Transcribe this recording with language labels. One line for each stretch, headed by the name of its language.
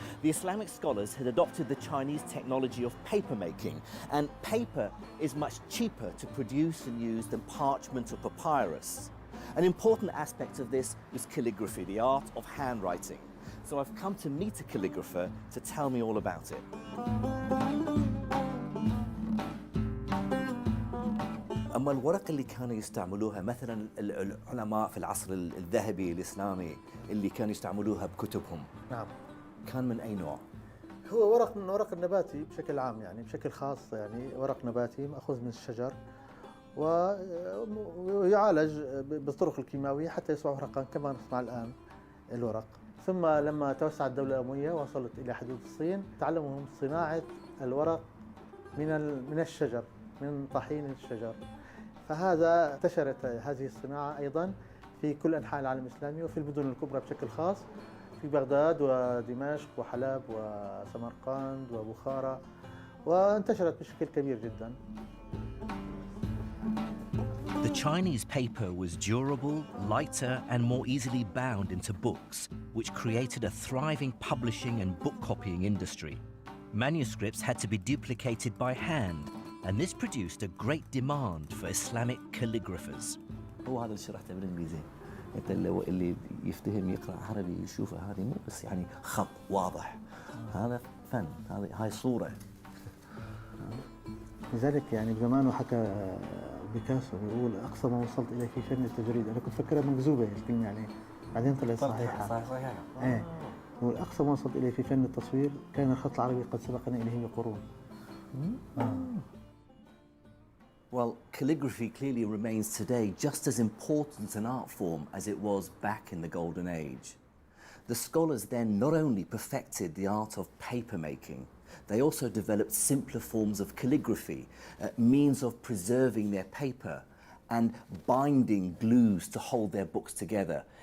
English: The Islamic scholars had adopted the Chinese technology of paper making, and paper is much cheaper to produce and use than parchment or papyrus. An important aspect of this was calligraphy, the art of handwriting. So I've come to meet a calligrapher to tell me all about it.
Arabic: أما الورق اللي كانوا يستعملوها مثلا العلماء في العصر الذهبي الإسلامي اللي كانوا يستعملوها بكتبهم. نعم. كان من أي نوع؟ هو ورق من ورق النباتي بشكل عام، يعني بشكل خاص، يعني ورق نباتي مأخوذ من الشجر ويعالج بالطرق الكيماوية حتى يصبح ورقا كما نصنع الآن الورق. ثم لما توسعت الدولة الأموية وصلت إلى حدود الصين، تعلموا صناعة الورق من الشجر، من طحين الشجر. فهذا انتشرت هذه الصناعة أيضا في كل أنحاء العالم الإسلامي وفي المدن الكبرى بشكل خاص، في بغداد ودمشق وحلب وسمرقند وبخارى، وانتشرت بشكل كبير جدا.
English: The Chinese paper was durable, lighter, and more easily bound into books, which created a thriving publishing and book copying industry. Manuscripts had to be duplicated by hand, and this produced a great demand for Islamic calligraphers.
Arabic: هو هذا اللي شرحته بالإنجليزي. أنت اللي يفتهم يقرأ عربي يشوف هذه مو بس يعني خط واضح. هذا فن، هاي صورة. لذلك يعني بزمانه حكى بيكاسو بيقول أقصى ما وصلت إليه في فن التجريد. أنا كنت فكرها مكذوبة الكلمة يعني، بعدين طلعت صحيحة. صحيحة. إيه. بيقول أقصى ما وصلت إليه في فن التصوير كان الخط العربي قد سبقنا إليه بقرون.
English: Well, calligraphy clearly remains today just as important an art form as it was back in the Golden Age. The scholars then not only perfected the art of paper making, they also developed simpler forms of calligraphy, means of preserving their paper and binding glues to hold their books together.